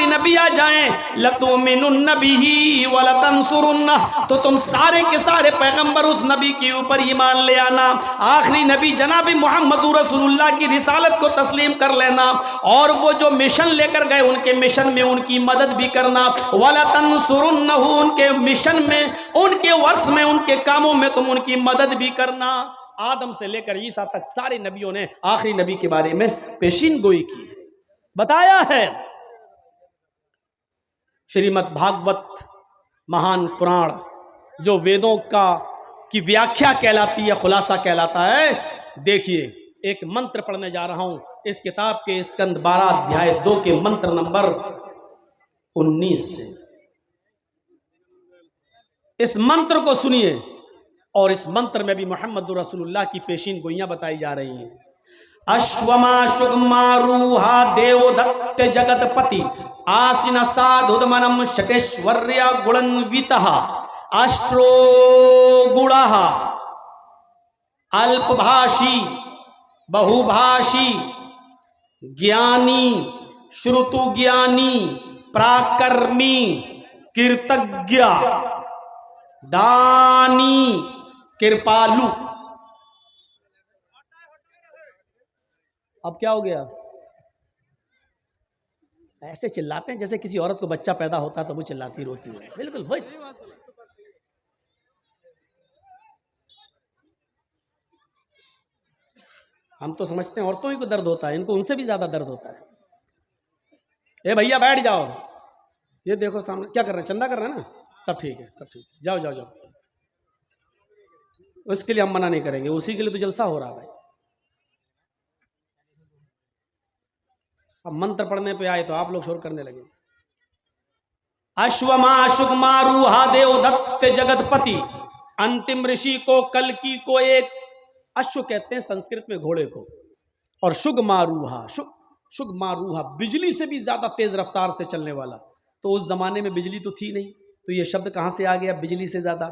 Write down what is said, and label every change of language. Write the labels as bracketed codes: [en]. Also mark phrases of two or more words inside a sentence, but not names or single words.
[ur] نبی آ جائیں، [ar] لَتُؤْمِنُنَّ بِهِ [ur] وَلَتَنْصُرُنَّهُ، تو تم سارے کے سارے پیغمبر اس نبی کے اوپر ایمان لے آنا، آخری نبی جناب محمد رسول اللہ کی رسالت کو تسلیم کر لینا، اور وہ جو مشن لے کر گئے ان کے مشن میں ان کی مدد بھی کرنا، وَلَتَنْصُرُنَّهُ، ان کے مشن میں، ان کے ورکس میں، ان کے کاموں میں تم ان کی مدد بھی کرنا۔ آدم سے لے کر عیسیٰ تک سارے نبیوں نے آخری نبی کے بارے میں پیشین گوئی کی، بتایا ہے۔ شریمد بھاگوت مہان پران جو ویدوں کی ویاکھیا کہلاتی ہے، خلاصہ کہلاتا ہے، دیکھیے ایک منتر پڑھنے جا رہا ہوں اس کتاب کے اسکند 12 ادھیائے 2 کے منتر نمبر 19 سے۔ اس منتر کو سنیے، اور اس منتر میں بھی محمد رسول اللہ کی پیشین گوئیاں بتائی جا رہی ہیں۔ [sa] अश्वमा शिग्मा रोहा देव दत्त जगत पति आसन साधदमनम् शटैश्वर्य गुणान्वित अष्टो गुणाः अल्प भाषी बहु भाषी ज्ञानी श्रुतो ज्ञानी पराक्रमी कीर्तिज्ञ दानी कृपालु. [ur] اب کیا ہو گیا؟ ایسے چلاتے ہیں جیسے کسی عورت کو بچہ پیدا ہوتا ہے تو وہ چلاتی روتی ہے، بالکل وہی۔ ہم تو سمجھتے ہیں عورتوں ہی کو درد ہوتا ہے، ان کو ان سے بھی زیادہ درد ہوتا ہے۔ اے بھیا بیٹھ جاؤ، یہ دیکھو سامنے کیا کر رہے ہیں، چندہ کر رہے ہیں نا، تب ٹھیک ہے، تب ٹھیک ہے، جاؤ جاؤ جاؤ، اس کے لیے ہم منع نہیں کریں گے، اسی کے لیے تو جلسہ ہو رہا بھائی۔ اب منتر پڑھنے پہ آئے تو آپ لوگ شور کرنے لگے۔ [sa] अश्वमा शिग्मा रोहा देव दत्त जगत पति, [ur] انتم رشی کو کلکی کو، ایک اشو کہتے ہیں سنسکرت میں گھوڑے کو، اور [sa] शिग्मा रोहा, शिग्मा रोहा [ur] بجلی سے بھی زیادہ تیز رفتار سے چلنے والا، تو اس زمانے میں بجلی تو تھی نہیں، تو یہ شبد کہاں سے آ گیا بجلی سے زیادہ؟